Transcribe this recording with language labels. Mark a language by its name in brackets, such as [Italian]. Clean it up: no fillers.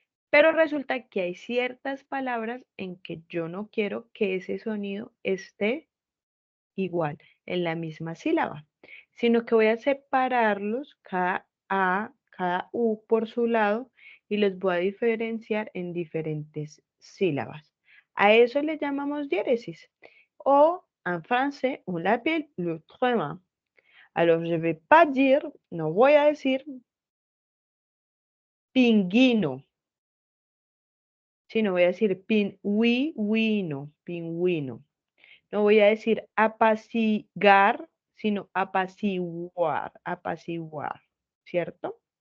[Spanish] Pero resulta que hay ciertas palabras en que yo no quiero que ese sonido esté igual, en la misma sílaba, sino que voy a separarlos, cada A, cada U por su lado, y los voy a diferenciar en diferentes sílabas. A eso le llamamos diéresis. [French] O, en français, on l'appelle le tréma. Alors, je vais pas dire, [Spanish] no voy a decir pingüino, sino voy a decir pingüino. No voy a decir apaciguar, sino apaciguar, ¿cierto?